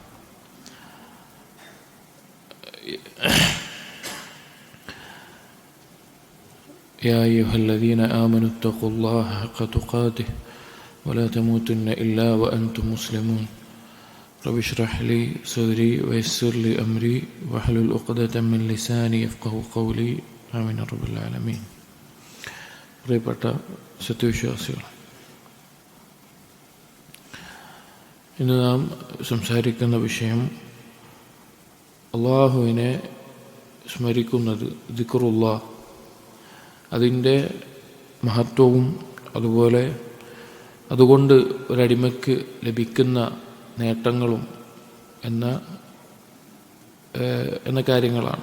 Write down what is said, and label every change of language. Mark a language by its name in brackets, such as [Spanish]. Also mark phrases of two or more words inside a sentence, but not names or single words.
[Arabic] يا أيها الذين آمنوا اتقوا الله حق تقاته ولا تموتن إلا وأنتم مسلمون. رب اشرح لي صدري ويسر لي أمري واحلل عقدة من لساني يفقهوا قولي. آمين رب العالمين. [Malayalam] പ്രിയപ്പെട്ട സത്യവിശ്വാസികൾ, ഇന്ന് നാം സംസാരിക്കുന്ന വിഷയം അള്ളാഹുവിനെ സ്മരിക്കുന്നത്, ദിക്റുല്ലാഹ്, അതിൻ്റെ മഹത്വവും അതുകൊണ്ട് ഒരടിമയ്ക്ക് ലഭിക്കുന്ന നേട്ടങ്ങളും എന്ന കാര്യങ്ങളാണ്.